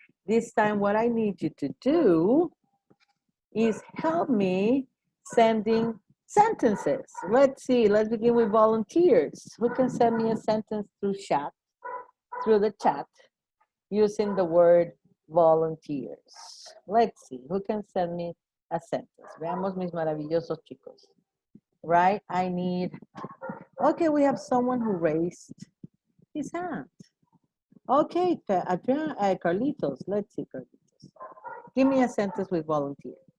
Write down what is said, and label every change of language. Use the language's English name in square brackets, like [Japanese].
[English] This time what I need you to do is help me sending sentences. Let's see, let's begin with volunteers. Who can send me a sentence through the chat, using the word volunteers? Let's see, who can send me a sentence? [Spanish] Veamos mis maravillosos chicos. [English] Right, okay, we have someone who raised his hand. Okay, Carlitos, let's see, Carlitos. Give me a sentence with volunteer.